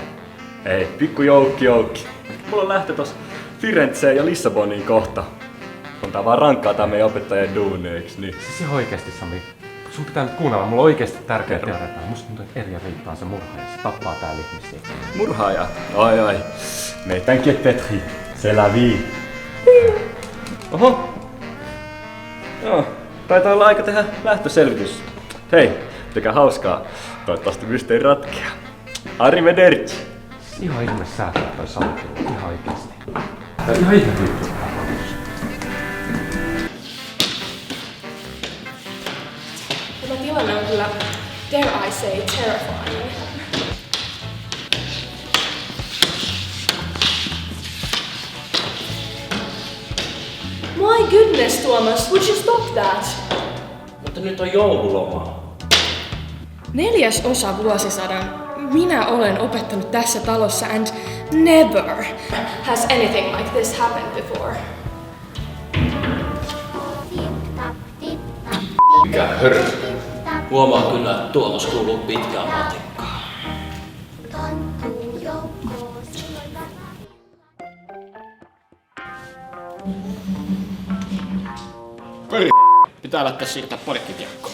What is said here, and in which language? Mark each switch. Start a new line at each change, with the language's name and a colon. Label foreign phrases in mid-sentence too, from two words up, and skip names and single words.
Finnish: Ei, pikku joukki. Mulla on lähtö tossa Firenzeen ja Lissaboniin kohta. On tää vaan rankkaa tää meidän opettajien duuni, eiks niin? Siis ihan oikeesti Sami. Sun pitää nyt kuunnella, mulla on oikeesti tärkeä tiedä. Musta tuntuu, että Erja Riitta on se murhaaja. Se tappaa täällä ihmisiä. Murhaaja? Ai.
French: Mais t'inquiète Petri, c'est la vie.
Finnish: Oho. Joo, taitaa olla aika tehdä lähtöselvitys. Hei, pitäkää hauskaa. Toivottavasti mysteeri ratkeaa. Arrivederci. Ihan ihme säätää toi Sami. Ihan oikeesti. Ihan ihme juttu. Tämä tilanne on kyllä,
English: dare I say, terrifying. My goodness, Tuomas, would you stop that?
Finnish: Mutta nyt on joululoma. 4. vuosisadan minä olen opettanut tässä talossa
English: and never has anything like this happened before.
Finnish: Mikä hörö? Huomaa kyllä, että Tuomas kuuluu pitkään matikkaan. Pöri, pitää lähteä siirtää porikkikiekkoon.